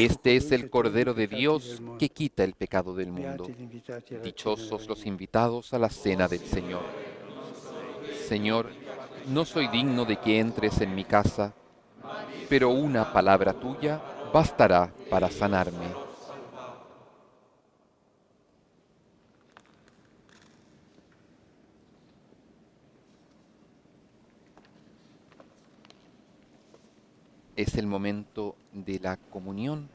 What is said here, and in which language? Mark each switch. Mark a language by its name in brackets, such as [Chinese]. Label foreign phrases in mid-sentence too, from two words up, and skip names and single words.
[Spanish] Este es [Italian] colui [Spanish] el [Italian] che [Spanish] Cordero [Italian] toglie i [Spanish] de [Italian] peccati [Spanish] Dios [Italian] del mondo. [Spanish] que quita el pecado del mundo. [Italian] Beati gli invitati alla cena [Spanish] Dichosos [Italian] del [Spanish] los [Italian] Signore. [Spanish] invitados a la cena del Señor. Señor, no soy digno de que entres en mi casa, pero una palabra tuya bastará para sanarme. Es el momento de la comunión.